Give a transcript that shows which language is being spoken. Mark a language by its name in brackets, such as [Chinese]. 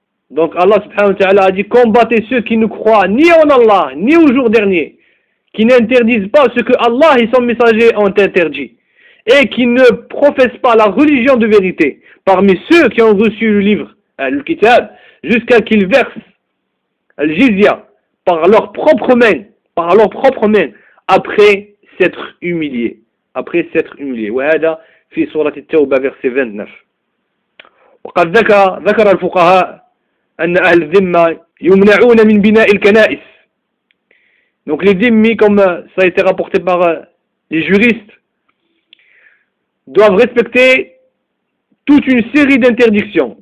[French] Donc Allah subhanahu wa ta'ala a dit, combattez ceux qui ne croient ni en Allah, ni au jour dernier, qui n'interdisent pas ce que Allah et son messager ont interdit, et qui ne professent pas la religion de vérité parmi ceux qui ont reçu le livre, le kitab, jusqu'à qu'ils versent le jizya par leurs propres mains, après s'être humiliés. Après s'être humiliés. [Arabic] Wahada fi surat al-Tawbah, [French] verset 29. [Arabic] وقد ذكر الفقهاء أن أهل الذمة يمنعون من بناء الكنائس. [French] Donc les dhimmis, comme ça a été rapporté par les juristes, doivent respecter toute une série d'interdictions.